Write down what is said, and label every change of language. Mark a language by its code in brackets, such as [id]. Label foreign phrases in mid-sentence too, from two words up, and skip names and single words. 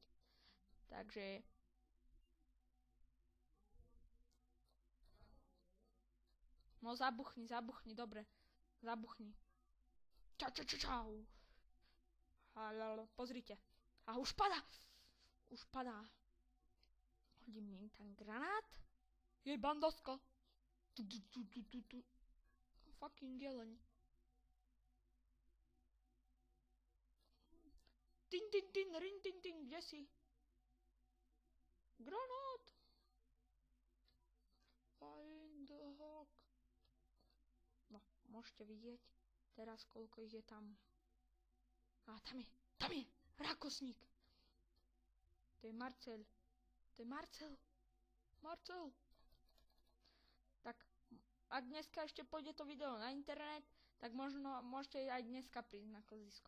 [sk] Takže... No zabuchni, dobre. Zabuchni. Čau. Halalo, pozrite. A už padá. Hodím im tam granát. Jej bandosko. Tu. Fucking jeleň. Tin, tin, tin, rin, tin, tin, kde si? Granát! [en] Find the hawk. [sk] No, môžete vidieť teraz, koľko ich je tam. A tam je, rákosník. To je Marcel. To je Marcel. Marcel. Tak, ak dneska ešte pôjde to video na internet, tak možno môžete aj dneska prísť na kozisko.